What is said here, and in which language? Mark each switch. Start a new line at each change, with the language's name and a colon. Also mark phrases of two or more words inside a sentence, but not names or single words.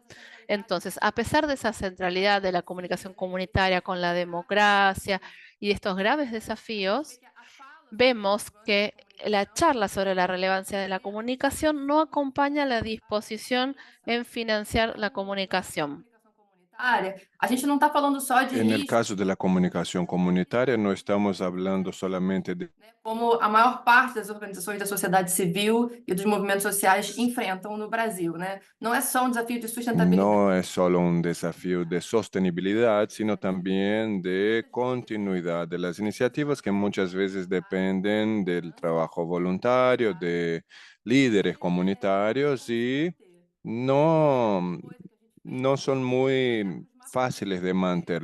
Spanish: Entonces, a pesar de esa centralidad de la comunicación comunitaria con la democracia y de estos graves desafíos, vemos que la charla sobre la relevancia de la comunicación no acompaña la disposición en financiar la comunicación.
Portuguese: A gente não está falando só de
Spanish: En el
Portuguese: riscos,
Spanish: caso de la comunicación comunitaria, no estamos hablando solamente de
Portuguese: né, como a maior parte das organizações da sociedade civil e dos movimentos sociais enfrentam no Brasil, né? Não é só um desafio de sustentabilidade.
Spanish: no es solo un desafío de sostenibilidad, sino también de continuidad de las iniciativas que muchas veces dependen del trabajo voluntario, de líderes comunitarios y no, no son muy fáciles de mantener.